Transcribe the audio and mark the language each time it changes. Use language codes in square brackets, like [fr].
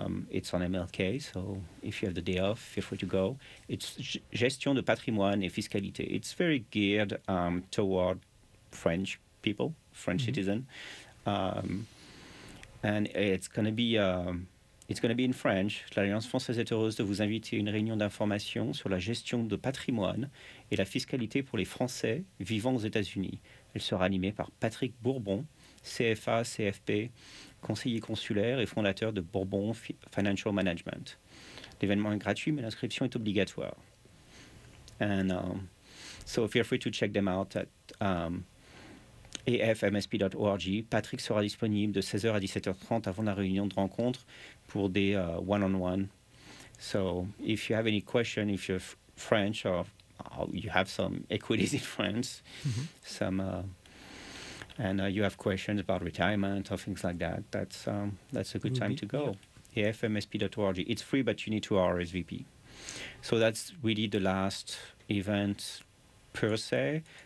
[en] It's on MLK, so if you have the day off, feel free to go. It's Gestion de Patrimoine et Fiscalité. It's very geared toward French people. French mm-hmm. citizen, and it's going to be in French. [fr] L'Alliance Française est heureuse de vous inviter à une réunion d'information sur la gestion de patrimoine et la fiscalité pour les Français vivant aux États-Unis. Elle sera animée par Patrick Bourbon, CFA, CFP, conseiller consulaire et fondateur de Bourbon Financial Management. L'événement est gratuit, mais l'inscription est obligatoire. [en] And so feel free to check them out at afmsp.org. [fr] Patrick sera disponible de 16h à 17h30 avant la réunion de rencontre pour des one-on-one. [en] So if you have any question, if you're French or you have some equities in France, you have questions about retirement or things like that, that's a good time to go. Yeah. FMSP.org. It's free, but you need to RSVP. So that's really the last event per se.